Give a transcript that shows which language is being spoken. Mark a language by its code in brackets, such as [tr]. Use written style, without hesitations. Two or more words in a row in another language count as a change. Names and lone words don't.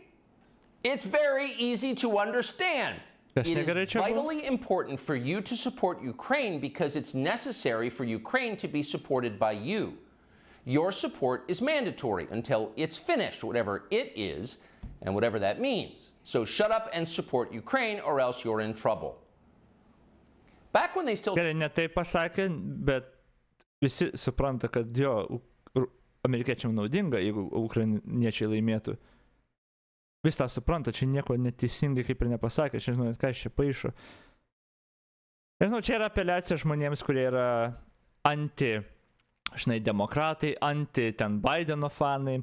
[en] It's very easy to understand. It is vitally important for you to support Ukraine because it's necessary for Ukraine to be supported by you. Your support is mandatory until it's finished, whatever it is, and whatever that means. So shut up and support Ukraine or else you're in trouble. Back when they still... [lt] Gerai, ne taip pasakė, bet visi supranta, kad jo, amerikiečiam naudinga, jeigu ukrainiečiai laimėtų. Vis tą supranta, čia nieko neteisingai kaip ir nepasakė, čia žinau, ką čia paišo. Nežinau, čia yra apeliacija žmonėms, kurie yra demokratai, ten Bideno fanai.